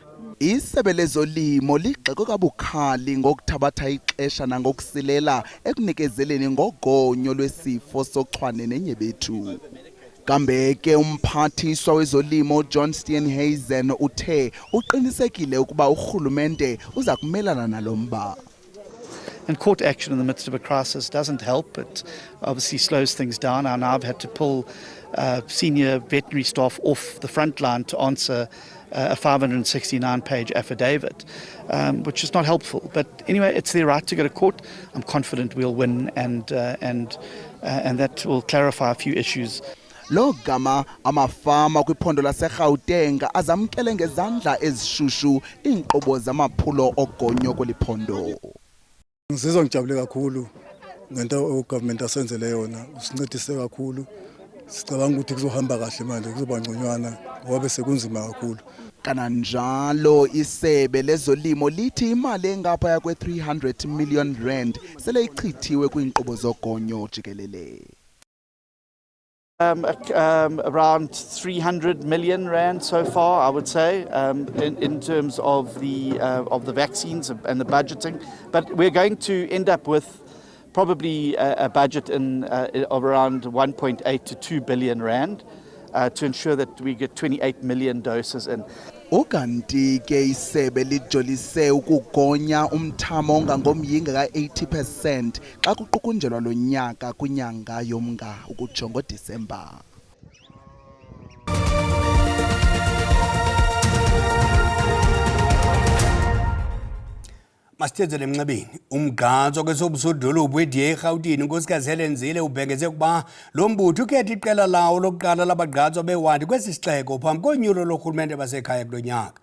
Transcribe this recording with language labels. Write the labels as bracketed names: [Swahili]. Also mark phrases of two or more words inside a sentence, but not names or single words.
[Xhosa] Isebe lezolimo ligxeke kabukhali ngokuthabatha ixesha nangokusilela ekunikezeleni ngogonyo lwesifo sochwane nenyebethu. Kambe ke umphathiswa wezolimo John Steenhuisen uthe uqinisekile ukuba urhulumente uza kumelana nalomba. [English] And court action in the midst of a crisis doesn't help. It obviously slows things down. And I've had to pull senior veterinary staff off the front line to answer a 569-page affidavit, which is not helpful. But anyway, it's their right to go to court. I'm confident we'll win, and that will clarify a few issues. [Xhosa] Lo gama amafama kwiphondo laseGauteng azamkele ngezandla ezishushu inkqubo zamaphulo ogonyo kweliphondo. [Zulu] Ngizizwa ngijabule kakhulu ngento ugovernment asenzele yona, usincedise kakhulu. Sicabanga ukuthi kuzohamba kahle manje, kuzoba ngconywana ngoba bese kunzima kakhulu. [Xhosa] Kananjalo isebe lezolimo lithi imali engapha yakwe 300 million rand sele ichithiwe kwinkqubo zogonyo jikelele. [English] Around 300 million rand so far, I would say, in terms of the vaccines and the budgeting. But we're going to end up with probably a budget of around 1.8 to 2 billion rand to ensure that we get 28 million doses in. [Xhosa] Ukanti ke isebe lijolise ukugonya umthamo ongangomyinga ka-80% xa kuqukunjelwa lo nyaka kwinyanga yoMnga ukutsho ngoDisemba. Masithezele emnxebeni umgqatso kwesobusodolophu weDA eGauteng unkosikazi Helen Zille ubhengeze ukuba lo mbutho ukhetha iqela lawo lokuqala labagqatswa bewadi kwesi sixeko phambi konyulo lorhulumente basekhaya kulo nyaka.